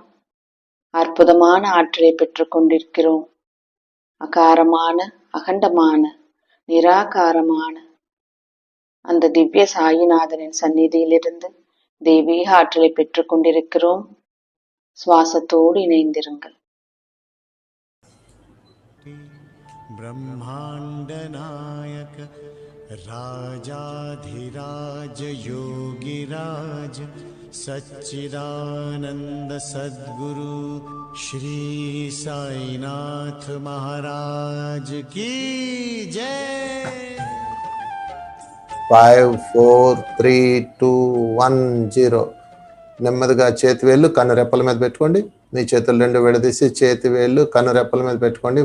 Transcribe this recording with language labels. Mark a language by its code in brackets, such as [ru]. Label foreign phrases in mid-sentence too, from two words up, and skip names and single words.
[ta] அற்புதமான ஆற்றலை பெற்றுக் கொண்டிருக்கிறோம். அகாரமான அகண்டமான நிராகாரமான அந்த திவ்ய சாயிநாதனின் சந்நிதியிலிருந்து தெய்வீக ஆற்றலை பெற்றுக் கொண்டிருக்கிறோம். சுவாசத்தோடு இணைந்திருங்கள். [hi] ब्रह्माण्डनायक राजाधिराज योगिराज सच्चिदानंद सद्गुरु श्री साईनाथ महाराज की जय। 5 4 3 2 1 0. [te] నెమ్మదిగా చేతి వేళ్ళు కన్ను రెప్పల మీద పెట్టుకోండి. మీ చేతులు రెండు విడదీసి చేతి వేళ్ళు కన్ను రెప్పల మీద పెట్టుకోండి.